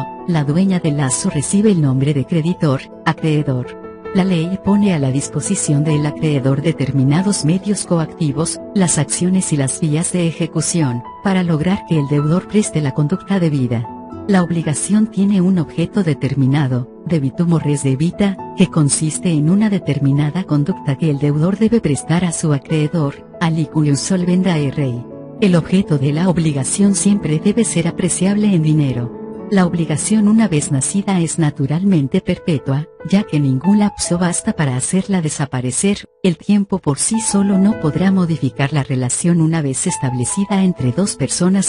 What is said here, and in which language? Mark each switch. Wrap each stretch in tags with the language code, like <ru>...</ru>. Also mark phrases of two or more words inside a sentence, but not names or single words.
<es>La dueña del lazo recibe el nombre de creditor, acreedor. La ley pone a la disposición del acreedor determinados medios coactivos, las acciones y las vías de ejecución, para lograr que el deudor preste la conducta debida. La obligación tiene un objeto determinado,</es> <la>debitum o res debita,</la> <es>que consiste en una determinada conducta que el deudor debe prestar a su acreedor,</es> <la>alicuius solvendae rei.</la> <es>El objeto de la obligación siempre debe ser apreciable en dinero. La obligación una vez nacida es naturalmente perpetua, ya que ningún lapso basta para hacerla desaparecer. El tiempo por sí solo no podrá modificar la relación una vez establecida entre dos personas.</es>